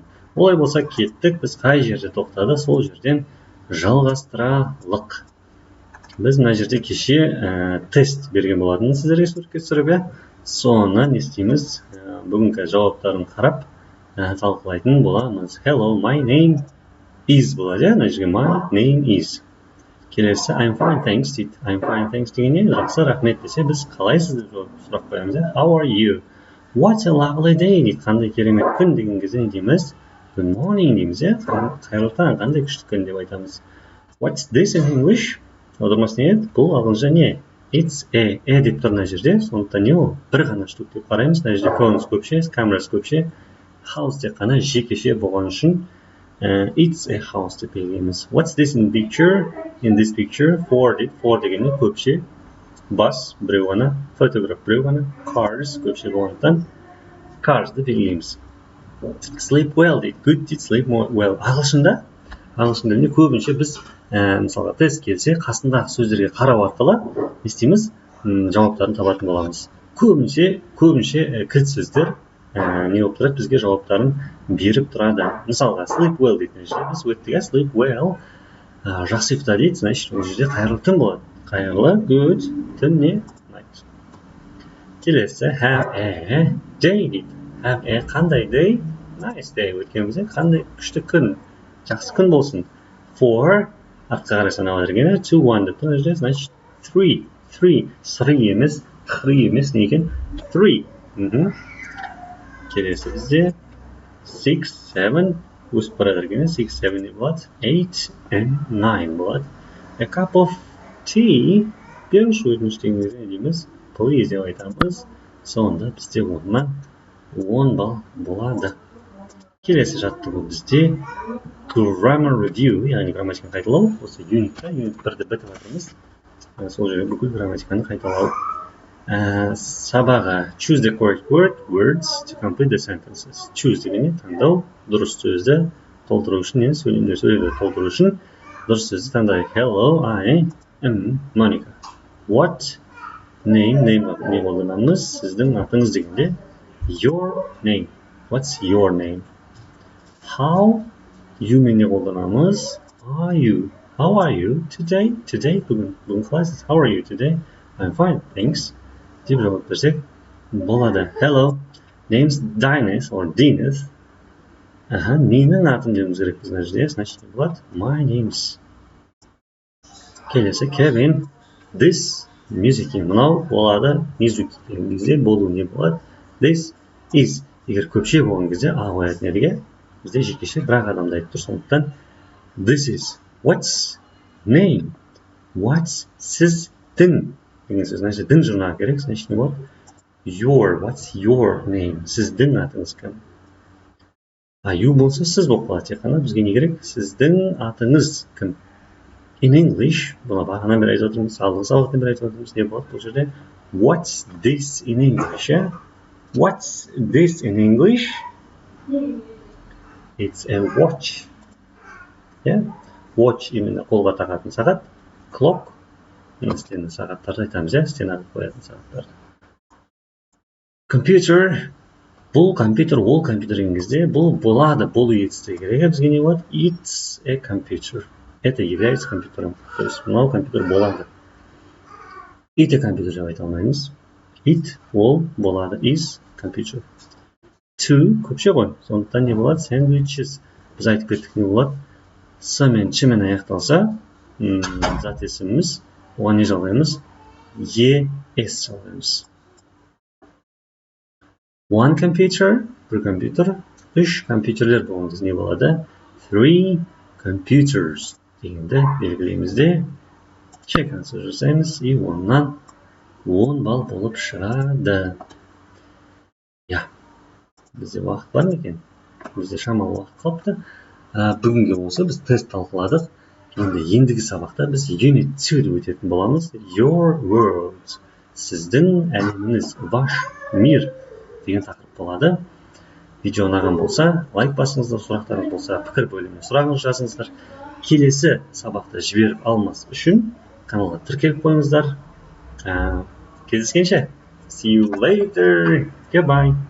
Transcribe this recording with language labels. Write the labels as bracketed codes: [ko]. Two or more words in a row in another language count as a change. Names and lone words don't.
[kk] Олай болса кеттік, біз қай жерде тоқтады, сол жерден жалғастыралық. Біз мына жерде кеше тест берген болатынбыз сіздерге суретке түсіріп, соны не істейміз? Бүгінгі жауаптарын қарап талқылайтын боламыз. [en] Hello, my name is [kk] болады. Мына жерге [en] my name is. [kk] Келесі [en] I'm fine, thanks [kk] дейді. [en] I'm fine, thanks [kk] дегенде жақсы, рахмет десе, біз қалайсыз деп сұрақ қоямыз. [en] How are you? What a lovely day дейді. [kk] Қандай керемет күн деген кезде не дейміз? [en] Good morning дейміз. [kk] Қайырлы таң, қандай күшті күн деп айтамыз. [en] What's this in English? [kk] Аудармасы не еді? Бұл ағылшынша не? [en] It's a [kk] деп тұр мына жерде. Сондықтан не ол? Бір ғана штук деп қараймыз. Мына жерде phones көпше, cameras көпше, house тек қана жекеше болған үшін [en] it's a house [kk] деп белгілейміз. [en] What's this in picture? In this picture, for дейді. For [kk] дегенде көпше, bus біреу ғана, photograph біреу ғана, cars көпше болғандықтан cars'ды белгілейміз. [en] Sleep well дейді. Good дейді, sleep well. [kk] Ағылшында тілінде көбінше біз мысалға тест келсе, қасындағы сөздерге қарау арқылы не істейміз? Жауаптарын табатын боламыз. Көбінше кілт сөздер не болып тұрады? Бізге жауаптарын беріп тұрады. Мысалға [en] sleep well [kk] дейтін жерде біз өттіге [en] sleep well [kk] жақсы ұйықта дейді, значит, ол жерде қайырлы түн болады. Қайырлы, good, түн не? Night. Келесі [en] have a day [kk] дейді. [en] Have a қандай day? Nice day. [kk] Өткенімізде қандай күшті күн, жақсы күн болсын. For артқа қарай санауға дегені 2, 1 деп тұр жерде, значит 3 емес, 3 емес, не екен? 3. Келесі бізде 6, 7 өсіп бара жатыр екен, 6, 7 не болады? [en] 8 and 9 болады. A cup of tea, [kk] беріңізші өтініш деген кезде не дейміз? Please деп айтамыз. Сонда бізде 10-нан 10 балл болады. Келесі жаттығу бізде [en] grammar review, [kk] яғни грамматиканы қайталау. Осы юнитта, юнит 1-ді бітіп жатырмыз. Сол жерге бүкіл грамматиканы қайталау. [en] Сабағы choose the correct words to complete the sentences. [kk] Choose дегенде таңдау, дұрыс сөзді толтыру үшін, сөйлемді толтыру үшін дұрыс сөзді таңдайық. [en] Hello, I am Monica. What name [kk] не қолданамыз? Сіздің атыңыз дегенде [en] your name. What's your name? How you [kk] не қолданамыз? [en] Are you? How are you today? Today [kk] бүгін қалайсыз? [en] How are you today? I'm fine, thanks. [kk] Деп жауап берсек болады. [en] Hello, name's Dinus or Dinus. [kk] Менің атым деуіміз керек біз мына жерде. Значит, не болады? [en] My name's. Келесі Kevin. This music. [kk] Мынау болады. Music деген кезде болу не болады? [en] This is. [kk] Егер көпше болған кезде а қоятын едіге, бізде жекеше бірақ адамды айтып тұр. [en] Сондықтан this is. What's name? [kk] What's сіздің деген сөз. Значит, дің жұрнағы керек. Значит, не болады? [en] Your. What's your name? [kk] Сіздің атыңыз кім? You болса сіз болып қалады. Тек қана бізге не керек? Сіздің атыңыз кім? [en] In English, [kk] бұны бағанан бері айтып отырмыз, алдыңғы сабақтан бері айтып отырмыз. Не болады бұл жерде? [en] What's this in English? What's this in English? It's a watch. Watch именно [kk] қолға тағатын сағат. [en] Clock. [kk] Стені сағаттарды айтамыз, стенаға қоятын сағаттарды. Computer. Бұл компьютер, ол компьютер деген кезде, бұл болады, болу етісті керек. Бізге не болады? [en] It's a computer. [ru] Это является компьютером. То есть, [kk] мынау компьютер болады. [en] It a computer [kk] деп айта алмаймыз. It, ол болады. [en] Is computer. To, [kk] көпше ғой. Сондықтан не болады? Sandwiches. Біз айтып кеттік не болады? С мен, Ч мен аяқталса, зат есіміміз, оған не жалғаймыз? ES жалғаймыз. [en] One computer, [kk] бір компьютер, 3 компьютерлер болғанда не болады? 3 computers дегенді белгілеймізде. [en] Check answer [kk] жасаймыз, и 10-нан 10 балл болып шығады. Бізде уақыт бар ма екен? Бізде шамалы уақыт қалыпты. Бүгінге осы біз тест талқыладық. Ендігі сабақта біз unit 2-ді өтетін боламыз. [en] Your world. [kk] Сіздің әлеміңіз, [ru] ваш мир [kk] деген тақырып болады. Видео ұнаған болса, лайк басыңыздар, сұрақтарыңыз болса, пікір бөліміне сұрағыңыз жазыңыздар. Келесі сабақты жіберіп алмас үшін каналға тіркеліп қойыңыздар. Кездескенше. [en] See you later. Goodbye.